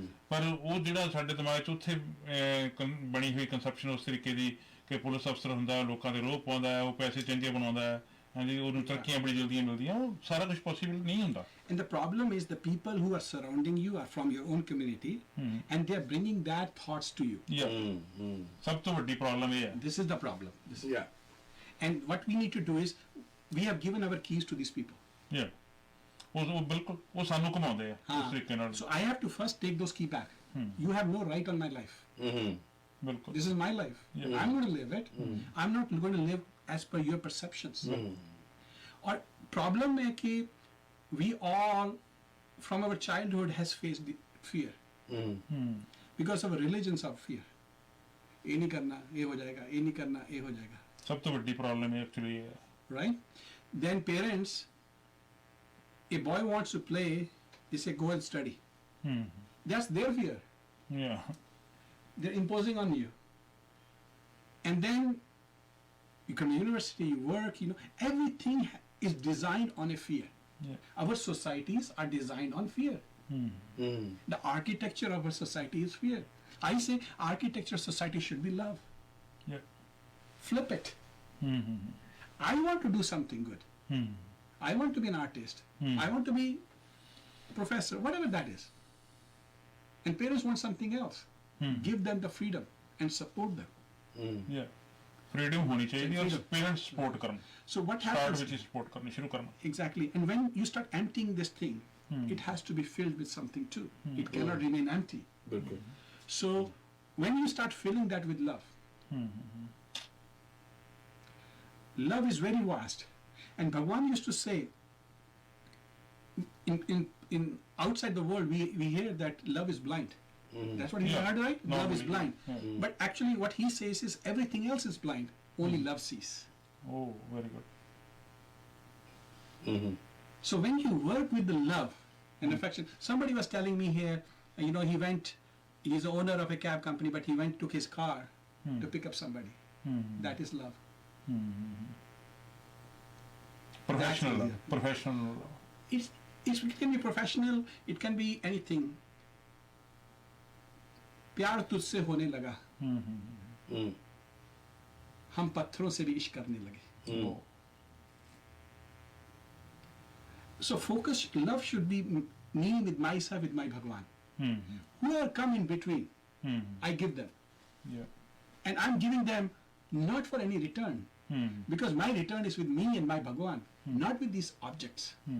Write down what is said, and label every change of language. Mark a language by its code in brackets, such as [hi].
[pa] ਪਰ ਉਹ ਜਿਹੜਾ ਸਾਡੇ ਦਿਮਾਗ 'ਚ ਉੱਥੇ ਬਣੀ ਹੋਈ ਕਨਸੈਪਸ਼ਨ ਉਸ ਤਰੀਕੇ ਦੀ ਕਿ ਪੁਲਿਸ ਅਫਸਰ ਹੁੰਦਾ, ਲੋਕਾਂ ਦੇ ਰੋਹ ਪਾਉਂਦਾ ਹੈ, ਉਹ ਪੈਸੇ ਚੰਗੇ ਬਣਾਉਂਦਾ ਹੈ, ਹਾਂਜੀ, ਉਹਨੂੰ ਤਰੱਕੀਆਂ ਬੜੀ ਜਲਦੀਆਂ ਮਿਲਦੀਆਂ, ਉਹ ਸਾਰਾ ਕੁਝ ਪੋਸੀਬਲ ਨਹੀਂ ਹੁੰਦਾ। [en] And the problem is the people who are surrounding you are from your own community, and they are bringing that thoughts to you. [pa] ਸਭ ਤੋਂ ਵੱਡੀ ਪ੍ਰੋਬਲਮ ਇਹ ਹੈ। [en] This is the problem. And what we need to do is, we have given our keys to these people. [pa] ਉਹ ਬਿਲਕੁਲ ਉਹ ਸਾਨੂੰ ਘੁਮਾਉਂਦੇ ਆ ਉਸ ਤਰੀਕੇ ਨਾਲ। [en] So I have to first take those keys back. You have no right on my life. [pa] ਬਿਲਕੁਲ। [en] This is my life. I'm going to live it. I'm not going to live as per your perceptions. [hi] और problem है कि [en] we all from our childhood has faced the fear because of our religions of fear. [hi] ये नहीं करना, ये हो जाएगा, ये नहीं करना, ये हो जाएगा. सब तो बड़ी प्रॉब्लम है एक्चुअली ये. [en] Right? Then parents, a boy wants to play, they say go and study. That's their fear. Yeah. They're imposing on you. And then you come to university, you work, you know, everything is designed on a fear. Our societies are designed on fear. The architecture of our society is fear. I say architecture society should be love. Flip it. I want to do something good. I want to be an artist. I want to be a professor, whatever that is. And parents want something else. Give them the freedom and support them. [hi] Freedom होनी चाहिए और parents support करना. [en] So what happens? Start with [hi] support करना शुरू करना. [en] Exactly. And when you start emptying this thing, it has to be filled with something too. It cannot remain empty. So when you start filling that with love, love is very vast. And Bhagwan used to say, in outside the world, we hear that love is blind. That's what he heard, right? No, love is blind. But actually what he says is everything else is blind. Only love sees. Oh, very good. So when you work with the love and affection, somebody was telling me here, you know, he's the owner of a cab company, but he took his car to pick up somebody. That is love. Professional love. Professional love. It can be professional, it can be anything. [hi] प्यार तुझसे होने लगा, हम पत्थरों से भी इश्क करने लगे. [en] So focus, love should be me with myself, with my Bhagwan. Whoever come in between, I give them. And I'm giving them not for any return, because my return is with me and my Bhagwan, not with these objects.